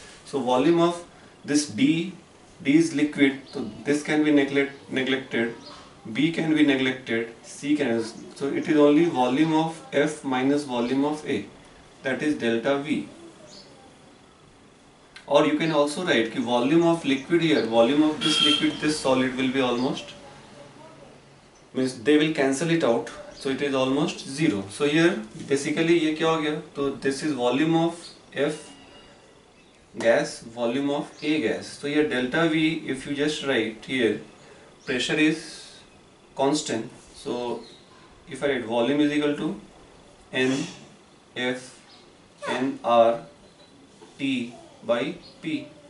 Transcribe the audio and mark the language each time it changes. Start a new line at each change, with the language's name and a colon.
English: So volume of this D is liquid, so this can be neglected, B can be neglected, C can, so it is only volume of F minus volume of A, that is delta V. Or you can also write
Hindi: कि
English: volume of liquid here, volume of this liquid, this solid will be almost, means they will cancel it out, so it is almost zero.
Hindi: So here basically ये क्या हो गया?
English: So this is volume of F gas, volume of A gas. So here delta V, if you just write here, pressure is constant. So if I write volume is equal to N F N R T by P.